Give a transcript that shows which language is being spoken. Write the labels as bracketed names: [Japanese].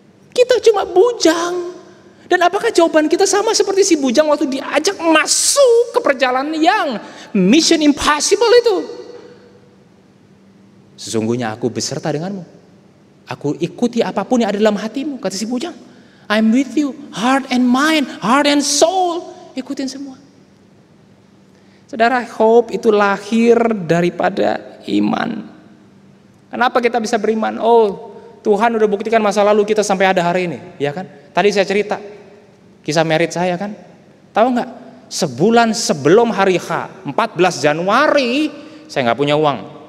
[Indonesian] Kita cuma bujang. Dan apakah jawaban kita sama seperti si bujang waktu diajak masuk ke perjalanan yang mission impossible itu? Sesungguhnya aku beserta denganmu. Aku ikuti apapun yang ada dalam hatimu, kata si bujang. [English] I'm with you, heart and mind, heart and soul. [Indonesian] Ikutin semua. Saudara, hope itu lahir daripada iman. Kenapa kita bisa beriman? Oh, Tuhan udah buktikan masa lalu kita sampai ada hari ini, ya kan? Tadi saya cerita kisah merit saya kan. Tahu nggak? Sebulan sebelum hari H, 14 Januari, saya nggak punya uang.